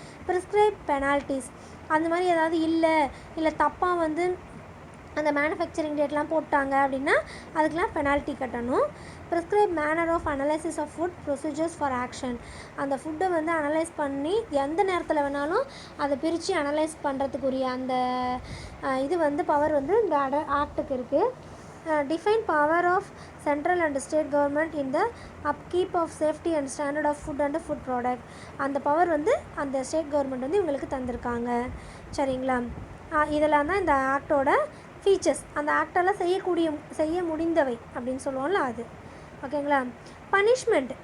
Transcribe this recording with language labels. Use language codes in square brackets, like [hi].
[en] Prescribe penalties. [ta] அந்த மாதிரி ஏதாவது இல்லை தப்பாக வந்து அந்த மேனுஃபேக்சரிங் டேட்லாம் போட்டாங்க அப்படின்னா அதுக்கெலாம் பெனால்ட்டி கட்டணும். [en] Prescribe manner of analysis of food procedures for action. [ta] அந்த ஃபுட்டை வந்து அனலைஸ் பண்ணி எந்த நேரத்தில் வேணாலும் அதை பிரித்து அனலைஸ் பண்ணுறதுக்குரிய அந்த இது வந்து பவர் வந்து இந்த ஆக்டுக்கு இருக்குது. [en] Define power of central and state government in the upkeep of safety and standard of food and food product. [ta] அந்த பவர் வந்து அந்த ஸ்டேட் கவர்மெண்ட் வந்து இவங்களுக்கு தந்திருக்காங்க. சரிங்களா? இதெல்லாம் தான் இந்த ஆக்டோட ஃபீச்சர்ஸ். அந்த ஆக்டெல்லாம் செய்ய முடிந்தவை அப்படின்னு சொல்லுவோம்ல அது. ஓகேங்களா? பனிஷ்மெண்ட்.